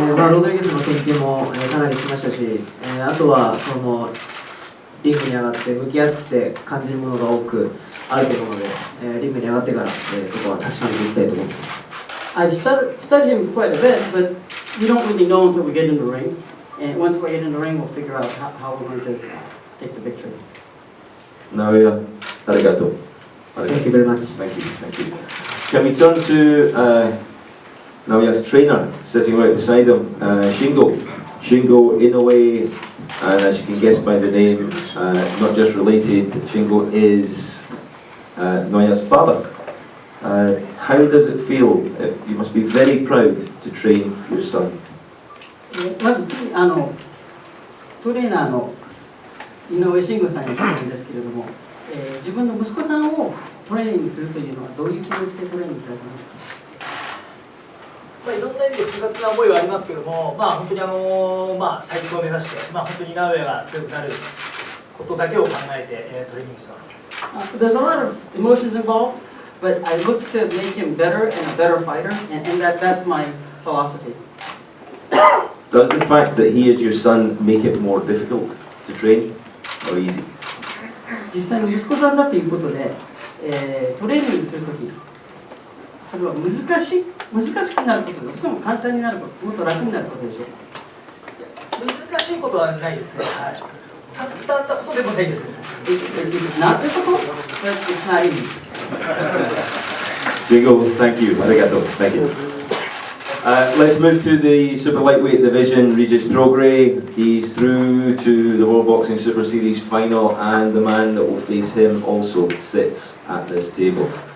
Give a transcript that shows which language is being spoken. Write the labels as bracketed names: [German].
[Japanese] ロドリゲスの研究も、かなりしましたし、あとはそのリングに上がって向き合って感じるものが多くあると思うので、リングに上がってから、そこは確かめていきたいと思います。 [English] I've studied him quite a bit, but we don't really know until we get in the ring. And once we get in the ring, we'll figure out how we're going to take the victory. Naoya, arigato. Thank you very much. Thank you, thank you. Can we turn to Naoya's trainer, sitting right beside him, Shingo Inoue, and as you can guess by the name, not just related, Shingo is Naoya's father. How does it feel? You must be very proud to train your son. [Japanese] まず次トレーナーの井上慎吾さんに質問ですけれども、自分の息子さんをトレーニングするというのはどういう気持ちでトレーニングされてますか？いろんな意味で複雑な思いはありますけども、本当に最強を目指して、本当に名古屋が強くなることだけを考えて、トレーニングしてます。 [English] There's a lot of emotions involved, but I look to make him better and a better fighter, and that's my philosophy. Does the fact that he is your son make it more difficult to train or easy? [Japanese] 実際の息子さんだということで、トレーニングするとき、それは難しくなることで、それとも簡単になること、もっと楽になることでしょうか？難しいことはないですね。はい。簡単なことでもないです。 [English] It's not difficult, but it's not easy. Jingo, thank you. Arigato. Thank you. Let's move to the super lightweight division. Regis Prograis, he's through to the World Boxing Super Series final, and the man that will face him also sits at this table.